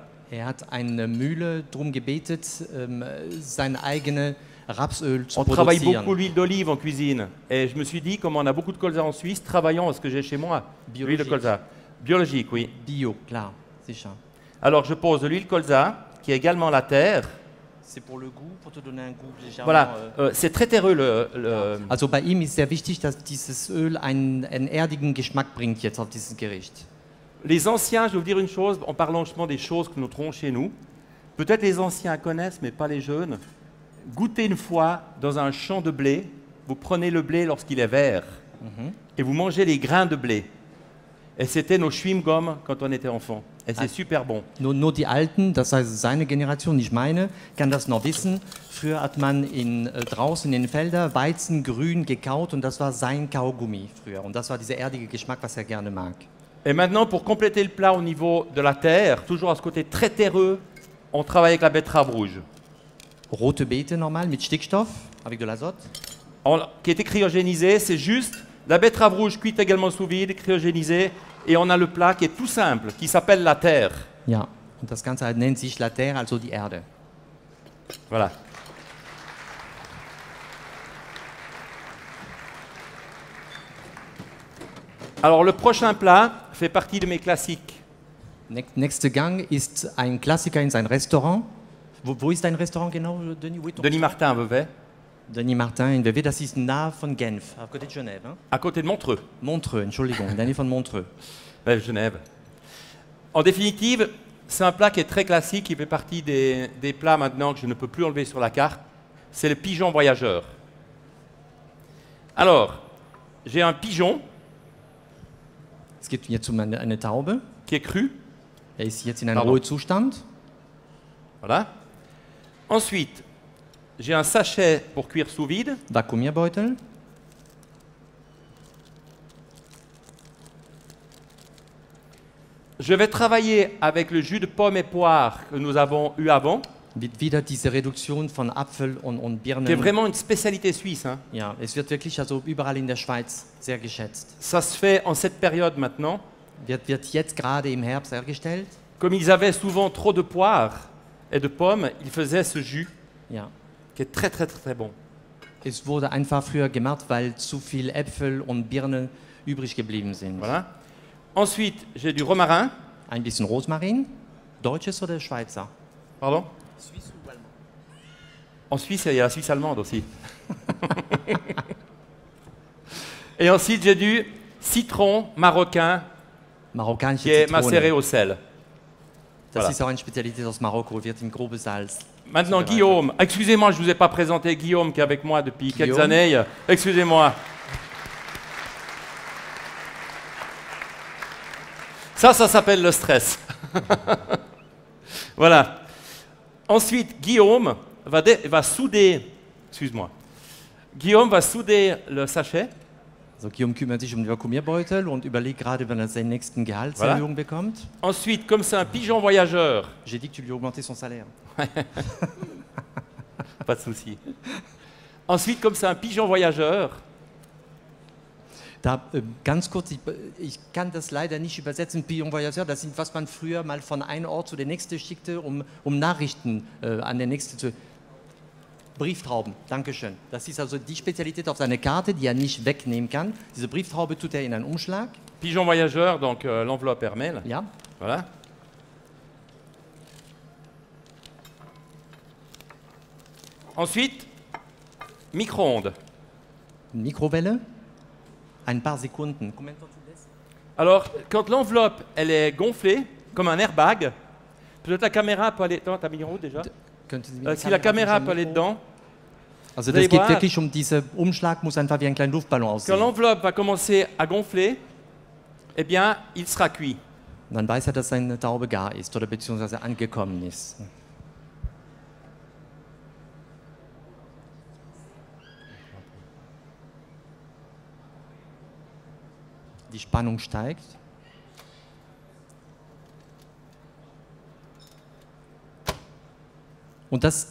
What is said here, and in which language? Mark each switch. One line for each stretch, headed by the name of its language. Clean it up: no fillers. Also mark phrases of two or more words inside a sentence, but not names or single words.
German: Er hat eine Mühle darum gebetet, sein eigenes Rapsöl zu
French: On travaille
German: produzieren.
French: beaucoup l'huile d'olive en cuisine. Et je me suis dit, comme on a beaucoup de colza en Suisse, travaillons à ce que j'ai chez moi. L'huile de Biologique. colza. Biologique, oui. Bio,
German: klar, sicher.
French: Alors, je pose de l'huile colza, qui est également la terre. C'est pour le goût, pour te donner un goût légèrement. Voilà, c'est très terreux le.
German: Also bei ihm ist sehr wichtig, dass dieses Öl einen erdigen Geschmack bringt jetzt auf dieses Gericht.
French: Les anciens, je vais vous dire une chose, en parlant justement des choses que nous trouvons chez nous. Peut-être les anciens connaissent, mais pas les jeunes. Goûtez une fois dans un champ de blé. Vous prenez le blé lorsqu'il est vert et vous mangez les grains de blé. Et c'était nos chewing-gums quand on était enfant. Et c'est super bon.
German: Nur die Alten, das heißt seine Generation, nicht meine, kann das noch wissen. Früher hat man draußen in den Feldern Weizen grün gekaut und das war sein Kaugummi früher. Und das war dieser erdige Geschmack, was er gerne mag.
French: Et maintenant, pour compléter le plat au niveau de la terre, toujours à ce côté très terreux, on travaille avec la betterave rouge.
German: Rote Beete normal mit Stickstoff,
French: avec de l'azote. Qui a été cryogénisé, c'est juste la betterave rouge cuite également sous vide, cryogénisée, et on a le plat qui est tout simple, qui s'appelle la terre.
German: Ja, und das Ganze nennt sich La Terre, also die Erde.
French: Voilà. Alors le prochain plat fait partie de mes classiques.
German: Nächster Gang ist ein Klassiker in sein Restaurant. Wo ist dein Restaurant genau, Denis? Wo ist
French: Denis Martin à Vevey,
German: Denis Martin in Vevey, das ist nahe von Genf,
French: à côté de Genève. Hein? à côté de Montreux.
German: Montreux, Entschuldigung, in der Nähe von Montreux.
French: Genève. En définitive, c'est un plat qui est très classique, qui fait partie des plats maintenant que je ne peux plus enlever sur la carte. C'est le pigeon voyageur. Alors, j'ai un pigeon
German: Es geht jetzt um eine Taube.
French: qui est cru.
German: Er ist jetzt in einem
French: Pardon.
German: Ruhezustand.
French: Voilà. Ensuite, j'ai un sachet pour cuire sous vide.
German: Vakuumierbeutel.
French: Je vais travailler avec le jus de pomme et poire que nous avons eu avant,
German: Wieder diese Reduktion von Apfel und Birnen.
French: qui est vraiment une spécialité suisse, hein.
German: Ja, es wird wirklich also überall in der Schweiz sehr geschätzt.
French: Ça se fait en cette période maintenant.
German: Wird jetzt gerade im Herbst hergestellt.
French: Comme ils avaient souvent trop de poire et de pommes, ils faisaient ce jus
German: Ja.
French: qui est très très très, très bon.
German: Es wurde einfach früher gemacht, weil zu viel Äpfel und Birnen übrig geblieben sind.
French: Voilà. Ensuite, j'ai du romarin.
German: Ein bisschen Rosmarin. Deutsches oder Schweizer?
French: Pardon? En Suisse, il y a la Suisse allemande aussi. Et ensuite, j'ai du citron marocain
German: Marokkanische
French: qui est
German: Zitrone.
French: macéré au sel.
German: Das
French: Voilà.
German: ist auch eine Spezialität aus Marokko, wird in grobes Salz.
French: Maintenant,
German: zubereitet.
French: Guillaume. Excusez-moi, je ne vous ai pas présenté Guillaume qui est avec moi depuis quelques Guillaume. années. Excusez-moi. Ça s'appelle le stress. Voilà. Ensuite, Guillaume va souder. Excuse-moi. Guillaume va souder le sachet.
German: Also Guillaume kümmert sich um den Vakuumierbeutel und überlegt gerade, wenn er seine nächsten Gehaltserhöhung bekommt.
French: Ensuite, comme c'est un pigeon voyageur, J'ai dit que tu lui augmentais son salaire. pas de souci. Ensuite, comme c'est un pigeon voyageur,
German: Da, ganz kurz, ich kann das leider nicht übersetzen.
French: Pigeon Voyageur,
German: das sind, was man früher mal von einem Ort zu der nächsten schickte, um Nachrichten an der nächsten zu... Brieftrauben, Dankeschön. Das ist also die Spezialität auf seiner Karte, die er nicht wegnehmen kann. Diese Brieftraube tut er in einen Umschlag.
French: pigeon voyageur, donc l'enveloppe Hermel.
German: Ja.
French: Voilà. Ensuite, micro-ondes.
German: Mikrowelle. Ein paar Sekunden.
French: Alors, quand l'enveloppe elle est gonflée, comme un airbag, peut-être la caméra peut aller... Attends, t'as mis en route déjà Si la caméra peut aller dedans,
German: Also
French: Vous
German: das
French: allez
German: geht
French: voir,
German: wirklich dieser Umschlag muss einfach wie ein kleiner Luftballon
French: quand
German: aussehen.
French: l'enveloppe va commencer à gonfler, eh bien, il sera cuit.
German: Und dann weiß er, dass seine Taube gar ist oder beziehungsweise angekommen ist. Die Spannung steigt. Und das